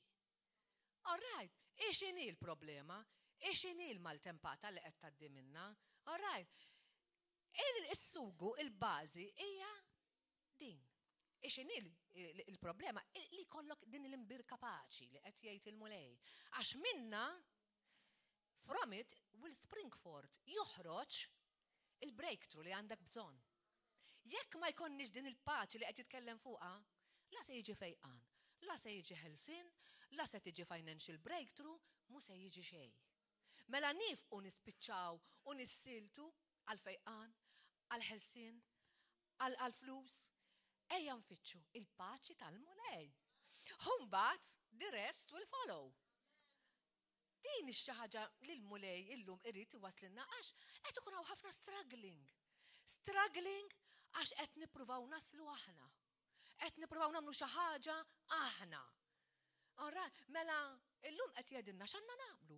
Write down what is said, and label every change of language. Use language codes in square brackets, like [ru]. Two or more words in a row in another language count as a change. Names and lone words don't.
[en] All right, [mt] x'inhi l-problema? X'inhi l-maltempata li qed tgħaddi minnha? [en] All right. [mt] Is-sugu, il-bażi hija din. X'inhi il-problema li jkollok din l-imbirka paċi li qed jgħid il-mulej. Għax minna [en] from it will spring forth [mt] joħroġ il-breakthrough li għandek bżonn. Jekk ma jkollniex din il-paċi li qed jitkellem fuqha, la se jiġi fejqan, la se jiġi ħelsien, la se tiġi [en] financial breakthrough, [mt] mu se jiġi xejn. Mela nifqu nispiċċaw u nissiltu għal fejqan, għal ħelsien, għal flus, ejja nfittxu il-paċi tal-mulej. [en] Mbagħad the rest will follow. [mt] Din xi ħaġa li l-mulej illum irid iwaslilna għax qed ikun hawn ħafna struggling. Struggling għax qed nippruvaw naslu aħna. Qed nippruvaw nagħmlu xi ħaġa aħna. Mela illum qed jgħidilna x'għandna nagħmlu.